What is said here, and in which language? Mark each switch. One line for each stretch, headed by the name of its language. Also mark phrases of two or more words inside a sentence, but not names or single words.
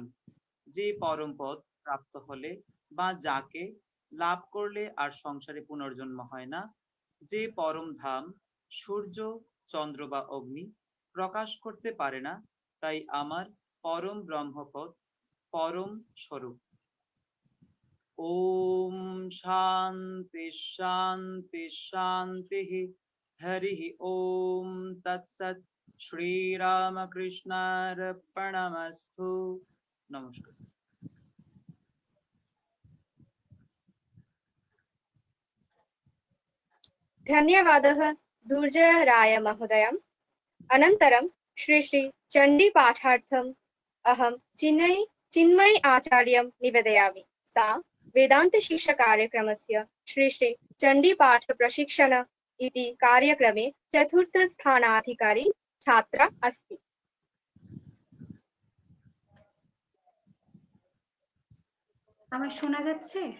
Bangla: যে পরম পদ প্রাপ্ত হলে বা যাকে লাভ করলে আর সংসারে পুনর্জন্ম হয় না, যে পরম ধাম সূর্য চন্দ্র বা অগ্নি প্রকাশ করতে পারে না, তাই আমার পরম ব্রহ্মপদ পরম স্বরূপ।
Sanskrit: ওম শান্তি শান্তি শান্তি হরি ওম তৎসৎ। শ্রীরামকৃষ্ণার্পণমস্তু।
Bangla: নমস্কার।
Sanskrit: धन्यवादः दुर्जयराय महोदयम्। अनन्तरं श्री चण्डीपाठार्थम् अहं चिन्मयी आचार्यं निवेदयामि। सा वेदान्तशिक्षाकार्यक्रमस्य श्री चण्डीपाठप्रशिक्षण इति कार्यक्रमे चतुर्थस्थानाधिकारी छात्रा अस्ति।
Bangla: আমার শোনা যাচ্ছে?